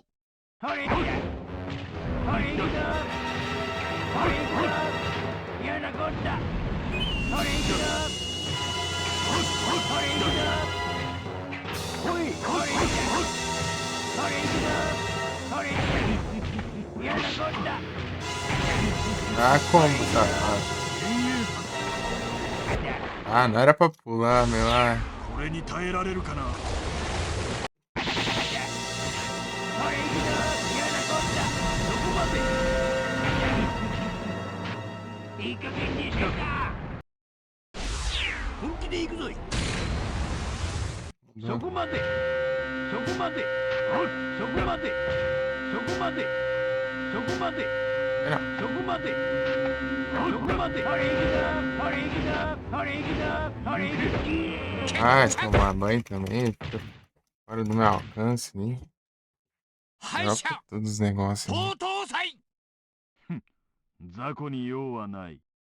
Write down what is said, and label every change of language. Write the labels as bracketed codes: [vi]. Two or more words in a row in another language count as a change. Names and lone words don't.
[ja] ほれいけ。ほれいくぞ。ほれいくぞ。嫌なこった。ほれいくぞ。ほれいくぞ。ほい、ほれいけ。ほれいくぞ。ほれいけ。嫌なこった。 [pt] Ah, como, safado? Ah, não era pra pular, meu. Ah. [ja] これに耐えられるかな。いい加減にしろか。本気で行くぞい。そこまで。そこまで。そこまで。そこまで。そこまで。そこまで。そこまで。ほれ行くぞ。ほれ行くぞ。ほれ行くぞ。ほれ行くぞ。 [pt] Ah, tomar banho também. Fica fora do meu alcance, né? Dropa todos os negócios. [ja] 東東祭。雑魚に用はない。